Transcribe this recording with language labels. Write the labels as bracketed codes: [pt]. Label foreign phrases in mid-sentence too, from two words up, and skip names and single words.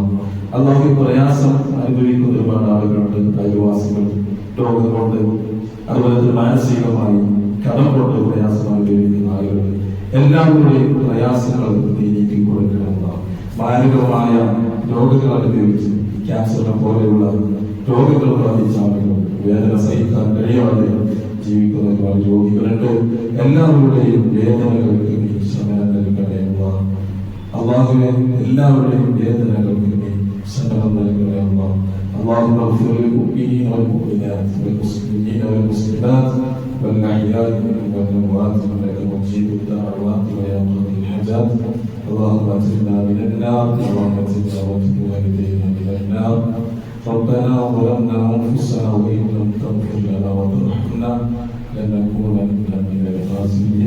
[ml] അല്ലാഹു പ്രയാസം അനുഭവിക്കുന്ന ഒരുപാട് ആളുകളുണ്ട്, അയൽവാസികൾ രോഗം കൊണ്ട്, അതുപോലെ തന്നെ മാനസികമായി കടം കൊണ്ട് പ്രയാസം അനുഭവിക്കുന്ന ആളുകൾ, എല്ലാവരുടെയും പ്രയാസങ്ങൾ നീ നീക്കി കൊടുക്കണമെന്ന മാരകമായ രോഗങ്ങൾ അനുഭവിച്ച് ക്യാൻസറിനെ പോലെയുള്ള രോഗങ്ങൾ ബാധിച്ച ആളുകൾ, വേദന സഹിക്കാൻ കഴിയാതെ ജീവിക്കുന്ന ഒരുപാട് രോഗികളുണ്ട്. എല്ലാവരുടെയും വേദനകൾക്ക് നീ ശമനം നൽകണേ അല്ലാഹുവേ. എല്ലാവരുടെയും വേദനകൾക്ക് നീ ശമനം നൽകണേ അല്ലാഹ്. [ar] اللهم اغفر للمؤمنين والمؤمنات والمسلمين والمسلمات والأحياء منهم والأموات إنك مجيب الدعوات ويا قاضي الحاجات. اللهم اجرنا من النار، اللهم اجرنا واجر والدينا من النار. ربنا ظلمنا أنفسنا وإن لم تغفر لنا وترحمنا لنكونن من الخاسرين.